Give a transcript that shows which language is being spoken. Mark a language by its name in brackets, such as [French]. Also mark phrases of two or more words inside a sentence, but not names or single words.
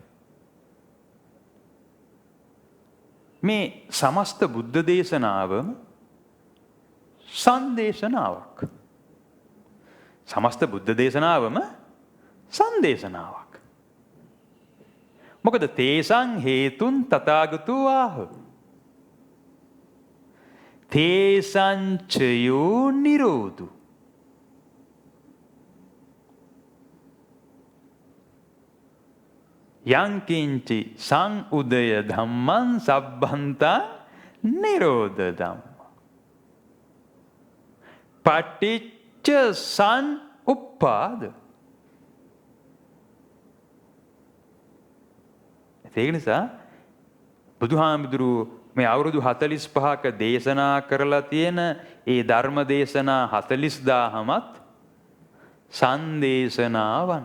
[Sinhala] මේ සමස්ත බුද්ධ දේශනාවම සංදේශනාවක්. සමස්ත බුද්ධ දේශනාවම සංදේශනාවක්. [Pali] මොකද තේසං හේතුන් තථාගතෝ ආහ. තේසංචයෝ නිරෝධු. යංකින්චි සංඋදය ධම්මං සබ්බන්තා නිරෝධ ධම්ම. පටිච්ච සන් උප්පාද. [Sinhala] ඒක නිසා බුදුහාමුදුරුවෝ මේ අවුරුදු 45ක දේශනා කරලා තියෙන ඒ ධර්ම දේශනා 40000මත් සංදේශනාවන්.